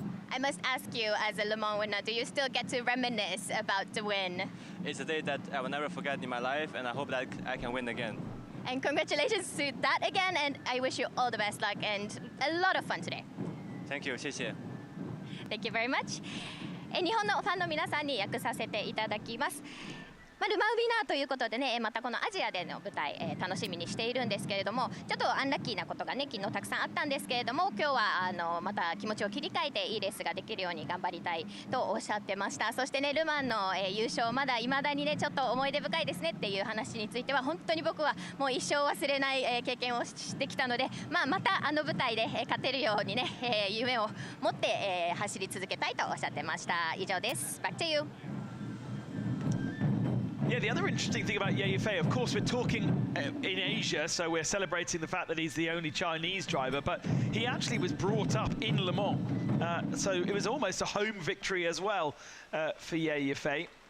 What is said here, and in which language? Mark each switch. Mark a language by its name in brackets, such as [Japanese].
[English] I must ask you, as a Le Mans winner, do you still get to reminisce about the win? It's a day that I will never forget in my life, and I hope that I can win again. And congratulations to that again, and I wish you all the best luck and a lot of fun today. Thank you. [Chinese] 謝謝. [English] Thank you very much. [Japanese] 日本のファンの皆さんに訳させていただきます。ルマンウィナーということでね、またこのアジアでの舞台、楽しみにしているんですけれども、ちょっとアンラッキーなことがね昨日たくさんあったんですけれども、今日はまた気持ちを切り替えていいレースができるように頑張りたいとおっしゃってました。そしてね、ルマンの、優勝まだ未だにねちょっと思い出深いですねっていう話については、本当に僕はもう一生忘れない、経験をしてきたので、またあの舞台で、勝てるようにね、夢を持って、走り続けたいとおっしゃってました。以上です。 [English] Back to you. Yeah, the other interesting thing about Ye Yifei, of course, we're talking in Asia, so we're celebrating the fact that he's the only Chinese driver, but he actually was brought up in Le Mans. So it was almost a home victory as well for Ye Yifei.